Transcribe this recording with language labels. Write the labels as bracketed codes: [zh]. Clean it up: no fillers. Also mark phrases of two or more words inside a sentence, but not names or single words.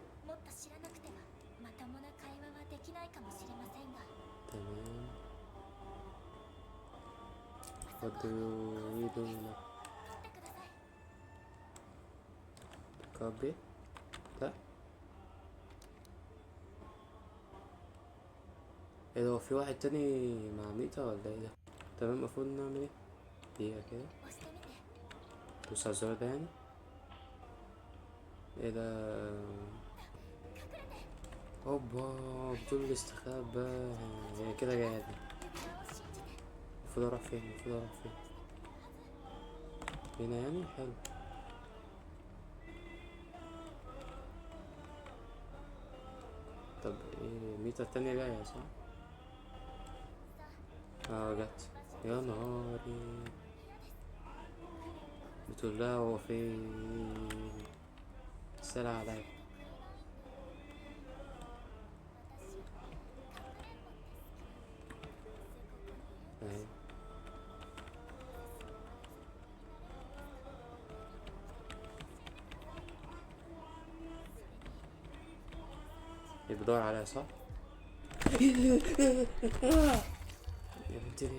[ja] もっと知らなくてはまともな会話はできないかもしれませんが。 [ar] تمام. [en] What do you do now? [ja] 取ってください。 [ar] Copy. لا. ايه ده، هو في واحد تاني مع ميتا ولا ايه ده؟ تمام. المفروض نعمل ايه؟ دقيقة كده. [ja] 押してみて。 [ar] دوس على الزرار ده يعني. ايه ده؟ [ja] 隠れて。 [ar] اوبا، بتقول الاستخبى. هي كده جاية دي. [ja] 指輪を信じて。 [ar] المفروض اروح فين؟ المفروض اروح فين؟ هنا يعني. حلو. طب ايه، ميتا التانية جاية صح؟ [ja] さ [ar] اه جت. يا نهاري. [ja] あ、嫌です。 [ar] بتقول لها هو فين؟ سأل عليا. [ja] 私、かくれんぼって好き。どうせここにいるんだし。 [ar] اهي. اللي بدور عليها صح؟ يا بنتي ليه؟